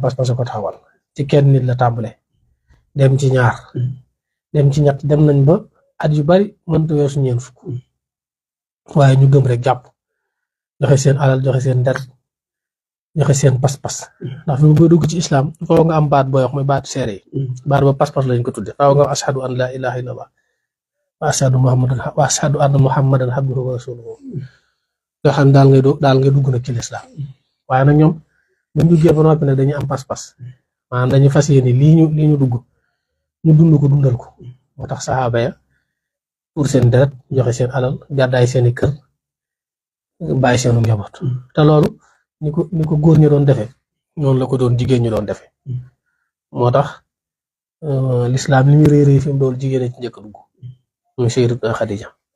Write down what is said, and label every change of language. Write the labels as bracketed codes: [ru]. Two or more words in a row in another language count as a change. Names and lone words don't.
[wo] pas-pas ko taxawal ci kenn nit la tàmbale dem ci ñaar dem ci ñett dem nañ ba at yu bari mënta weesu ñeent fukk waaye ñu gëm rek jàpp joxe seen alal joxe seen der joxe seen pas-pas ndax fi mu boo dugg ci islam faaw nga am baat booy wax mooy baatu seere yi baat ba pas-pas lañ ko tudde faaw nga am [ar] أشهد أن لا إله إلا الله وأشهد أن محمدا عبده ورسوله [wo] nga xam daal ngay dugg nag ci lislaam waaye nag ñoom buñ duggee ba noppi nag dañuy am pas-pas maanaam dañuy fas yéene lii ñu dugg ñu dund ko dundal ko moo tax saxaaba ya pour seen deret joxe seen alal gàddaay seeni kër bàyyi seenu njaboot te loolu ni ko góor ñu doon defee noonu la ko doon jigéen ñu doon defee moo tax lislaam li muy réeré fi mu doon jigéen ci njëkk a dugg muy Sayyidatuna Xadija